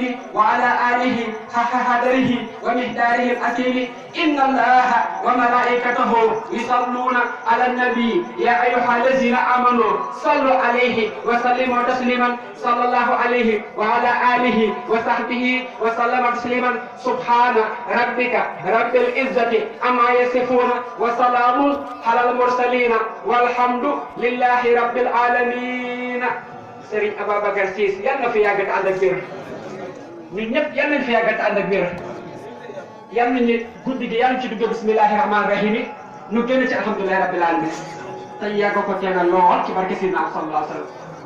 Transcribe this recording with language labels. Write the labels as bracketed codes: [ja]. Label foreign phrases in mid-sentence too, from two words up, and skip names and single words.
[ar] وعلى آله حق قدره ومقداره الأصيل إن الله وملائكته يصلون على النبي يا أيها الذين آمنوا صلوا عليه وسلموا تسليما صلى الله عليه وعلى آله وصحبه وسلم تسليما سبحان ربك رب العزة عما يصفون وسلام على المرسلين والحمد لله رب العالمين. [wo] Serigne Ababacar Ciss yal na fi yàggat ànd ak wér ñun ñëpp yal nañ fi yàggat ànd ak wér yal nañu guddi gi yal nañu ci dugg [ar] بسم الله الرحمن الرحيم [wo] nu génn ci [ar] الحمد لله رب العالمين [wo] te yàgg ko teena lool ci barke Sidina [ar] صلى الله عليه وسلم.